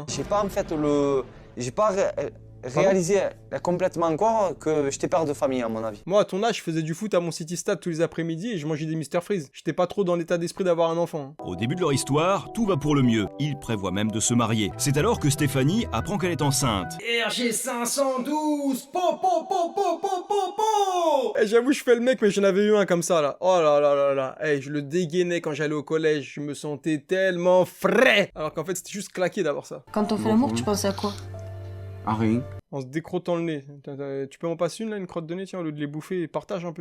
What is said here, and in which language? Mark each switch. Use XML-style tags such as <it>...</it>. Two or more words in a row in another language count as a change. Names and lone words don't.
<fr>J'ai pas en fait J'ai pas réalisé complètement encore que j'étais père de famille à mon avis. Moi, à ton âge, je faisais du foot à mon City Stade tous les après-midi et je mangeais des Mr Freeze. J'étais pas trop dans l'état d'esprit d'avoir un enfant. Hein. Au début de leur histoire, tout va pour le mieux. Ils prévoient même de se marier. C'est alors que Stéphanie apprend qu'elle est enceinte. RG 512 po po po po po po po. Eh, j'avoue, je fais le mec, mais j'en avais eu un comme ça là. Oh là là là là. Eh, je le dégainais quand j'allais au collège. Je me sentais tellement frais. Alors qu'en fait, c'était juste claqué d'avoir ça. Quand on fait l'amour, tu penses à quoi? Ah rien. En se décrottant le nez. Tu peux m'en passer une là, une crotte de nez, tiens, au lieu de les bouffer, partage un peu.</fr>